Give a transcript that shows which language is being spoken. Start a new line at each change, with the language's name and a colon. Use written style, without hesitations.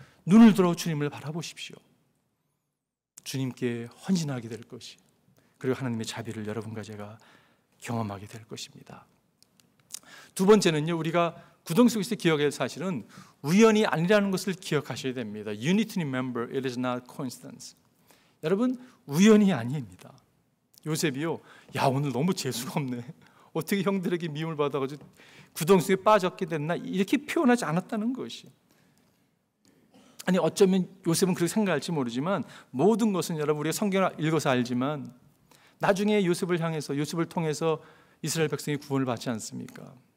Korean: 눈을 들어 주님을 바라보십시오. 주님께 헌신하게 될 것이, 그리고 하나님의 자비를 여러분과 제가 경험하게 될 것입니다. 두 번째는요, 우리가 구덩이 속에서 기억해야 할 사실은 우연이 아니라는 것을 기억하셔야 됩니다.
English: You need to remember it is not coincidence.
Korean: 여러분, 우연이 아닙니다. 요셉이요, 야, 오늘 너무 재수가 없네, 어떻게 형들에게 미움을 받아가지고 구덩이 속에 빠졌게 됐나, 이렇게 표현하지 않았다는 것이. 아니, 어쩌면 요셉은 그렇게 생각할지 모르지만 모든 것은, 여러분, 우리가 성경을 읽어서 알지만 나중에 요셉을 향해서, 요셉을 통해서 이스라엘 백성이 구원을 받지 않습니까?